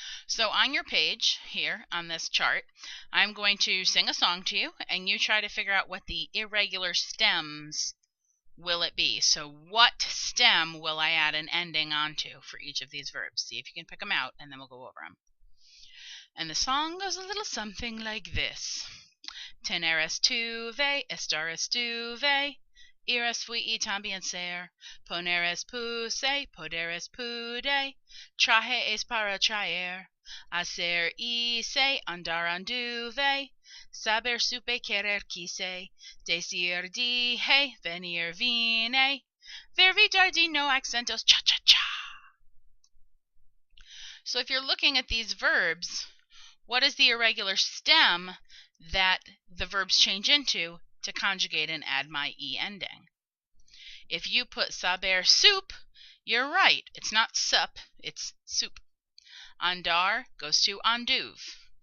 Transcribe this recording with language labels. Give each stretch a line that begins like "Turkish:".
English: So on your page here on this chart, I'm going to sing a song to you, and you try to figure out what the irregular stems will it be. So what stem will I add an ending onto for each of these verbs? See if you can pick them out, and then we'll go over them. And the song goes a little something like this.
Spanish: Tener estuve, estar estuve, ir fui también ser, poner es puse, poder es pude, traje es para traer, hacer hice, andar anduve, saber supe, querer quise, decir dije, venir vine, ver vidar no acentos, cha-cha-cha.
English: So if you're looking at these verbs, what is the irregular stem that the verbs change into to conjugate and add my E ending? If you put saber soup, you're right. It's not sup, it's soup. Andar goes to anduve.